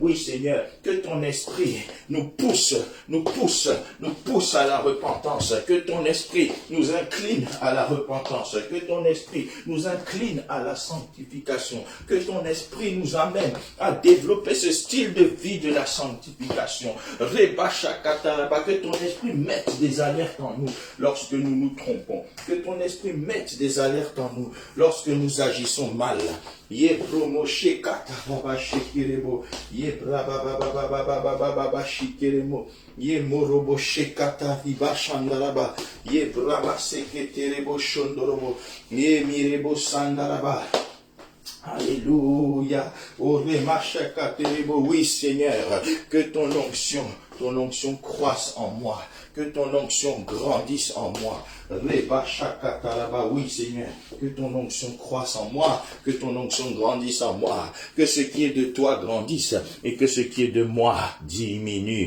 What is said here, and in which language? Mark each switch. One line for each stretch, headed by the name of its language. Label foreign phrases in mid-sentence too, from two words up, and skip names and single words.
French: Oui Seigneur, que ton esprit nous pousse pousse à la repentance, que ton esprit nous incline à la repentance, que ton esprit nous incline à la sanctification, que ton esprit nous amène à développer ce style de vie de la sanctification. Que ton esprit mette des alertes en nous lorsque nous nous trompons, que ton esprit mette des alertes en nous lorsque nous agissons mal. Ye promo shekata baba shekirebo, ye braba baba baba baba shikiremo, ye morobo shekata viba shandaraba, ye braba seketerebo shondorobo, ye mirebo sandaraba. Alléluia. Oui, Seigneur, que ton onction croisse en moi, que ton onction grandisse en moi. Oui, Seigneur, que ton onction croisse en moi, que ton onction grandisse en moi, que ce qui est de toi grandisse et que ce qui est de moi diminue.